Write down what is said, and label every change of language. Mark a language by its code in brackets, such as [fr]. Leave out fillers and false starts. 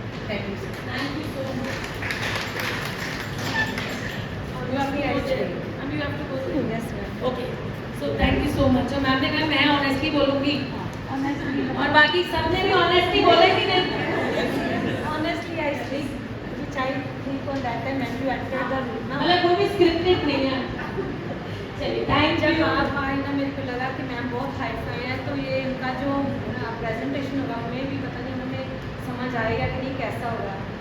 [en] Thank you. Thank you so much. You have to go there. And you have to go there. Yes, ma'am. Okay. So thank you so much. [hi] Ma'am ने कहा मैं honestly बोलूँगी, और बाकी सबने भी honestly बोले कि नहीं? [en] Honestly, I speak which I think on that time when you entered the room. [hi] ना, मतलब कोई भी स्क्रिप्टेड नहीं है। चलिए थैंक जब [en] You. [hi] आप आए ना मेरे को लगा कि मैम बहुत हाई फाई है, तो ये इनका जो प्रेजेंटेशन होगा हमें भी पता नहीं हमें समझ आएगा कि नहीं कैसा होगा।